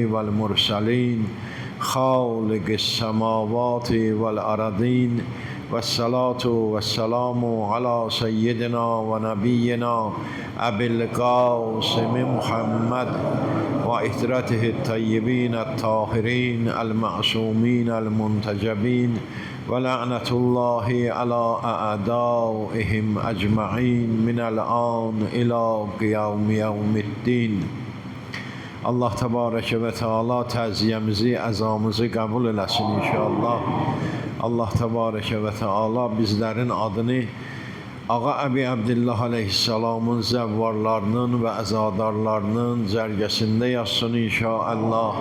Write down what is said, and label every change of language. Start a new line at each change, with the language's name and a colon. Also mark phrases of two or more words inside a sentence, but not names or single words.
Arabic: والمرسلين، خالق السماوات والأرضين، والصلاة والسلام على سيدنا ونبينا أبي القاسم محمد وإترته الطيبين الطاهرين المعصومين المنتجبين، ولعنة الله على أعدائهم أجمعين من الآن إلى قيام يوم الدين.
Azerbaijani: Allah
Arabic: تبارك وتعالى
Azerbaijani: təziyyəmizi, əzamızı qəbul eləsin inşallah. Allah
Arabic: تبارك وتعالى
Azerbaijani: bizlərin adını Ağa Əbi Abdillah aleyhisselamın zəvvarlarının və əzadarlarının cərgəsində yazsın inşallah.